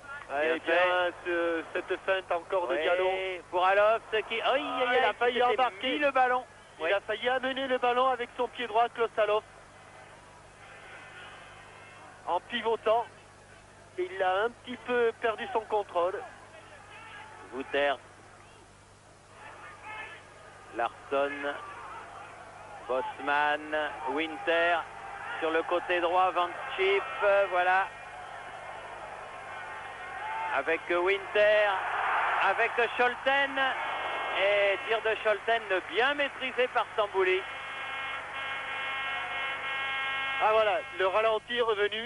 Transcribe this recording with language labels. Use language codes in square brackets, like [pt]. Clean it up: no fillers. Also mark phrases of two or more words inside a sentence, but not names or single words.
[fr] Et bien cette feinte encore de Diallo. Pour Alof, qui il a failli embarquer le ballon. Il a failli amener le ballon avec son pied droit, Klossalov. En pivotant. Et il a un petit peu perdu son contrôle. Wouters. Larsson. Bosman. Winter. Sur le côté droit, Van Schip. Voilà. Avec Winter. Avec Scholten. Et tir de Scholten bien maîtrisé par Stambouli. Ah voilà, le ralenti est revenu.